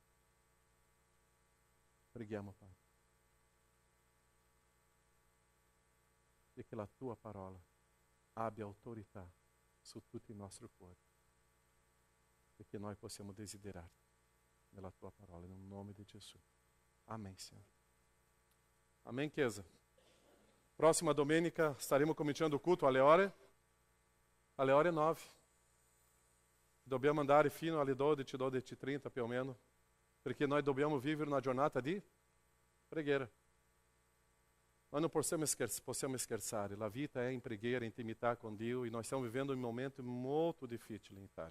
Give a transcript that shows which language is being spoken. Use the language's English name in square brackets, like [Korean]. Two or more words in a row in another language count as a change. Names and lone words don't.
[Italian] Preghiamo, Padre. E che la Tua parola abbia autorità su tutti i nostri cuori. E che noi possiamo desiderarti nella Tua parola, nel nome di Gesù. [Portuguese] Amém, Senhor. Amém, [Italian] Chiesa. Próxima domenica staremo cominciando [Portuguese] o culto [Italian] alle ore 9. Dobbiamo andare fino alle 12, 12:30 più o meno, perché noi dobbiamo vivere una giornata di preghiera. Noi non possiamo scherzare, la vita è in preghiera, in intimità con Dio e noi stiamo vivendo un momento molto difficile in Italia.